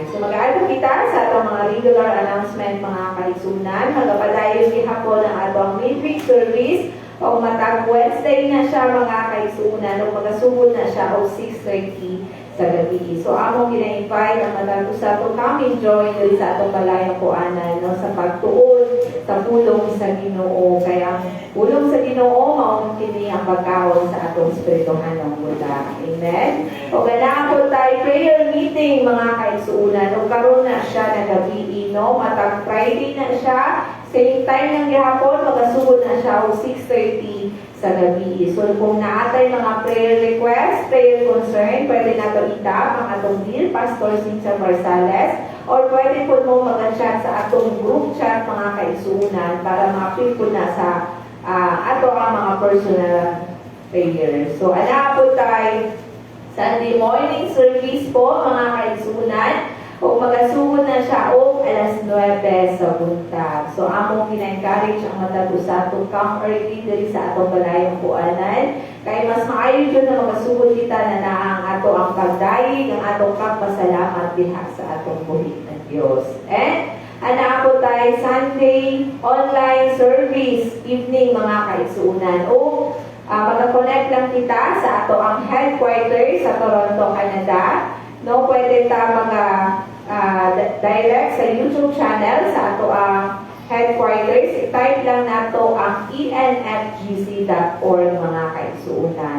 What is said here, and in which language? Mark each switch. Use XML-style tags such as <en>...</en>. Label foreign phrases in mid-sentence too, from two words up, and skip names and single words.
<ceb>So mag-aalok kita sa atong mga regular announcement mga kaigsunan. Magapadayon gihapon ang atong</ceb> <en>midweek service</en> <ceb>o matag Wednesday na siya mga kaigsunan o magasugod na siya o 6:30 sa gabi. So among gina-invite ang matag usa</ceb> <en>to come join</en> <ceb>diri sa atong balayang kuanan no sa pagtuon sa pulong sa Ginoo. Kaya pulong sa Ginoo mao kini ang pagkaon sa atong espirituhan ng buta. Amen. O ganahan po tayo</ceb> <en>prayer meeting</en> <ceb>mga kaigsunan. O karon na siya na gabi no matag Friday na siya. Same time ng gihapon magasugod na siya o 6:30 sa gabi. So kung naatay mga</ceb> <en>prayer request, prayer concern,</en> <ceb>pwede na ito itap ang atong dear Pastor Cynthia Barsales or pwede po mo mag-chat sa atong</ceb> <en>group chat</en> <ceb>mga kaigsunan para ma-feel po na sa ato ang mga</ceb> <en>personal prayer.</en> <ceb>So ana po tayo</ceb> <en>Sunday morning service</en> <ceb>po mga kaigsunan. Kung magasugod na siya o alas 9 sa buntag. So, among pina-encourage ang matag-usa</ceb> <en>to come early</en> <ceb>diri sa atong balayang kuanan. Kaya mas maayo dyan na magasugod kita na ang ato ang pagdayig, ang atong pagpasalamat diha sa atong buhit ng Diyos. And, ana po tayo</ceb> <en>Sunday online service evening</en> <ceb>mga kaigsunan. O, mag-connect lang kita sa ato ang headquarters sa Toronto, Canada. No, pwede ta mga direct sa YouTube channel sa ato ang headquarters. I-type lang nato ang enfgc.org mga kaigsuunan.</ceb>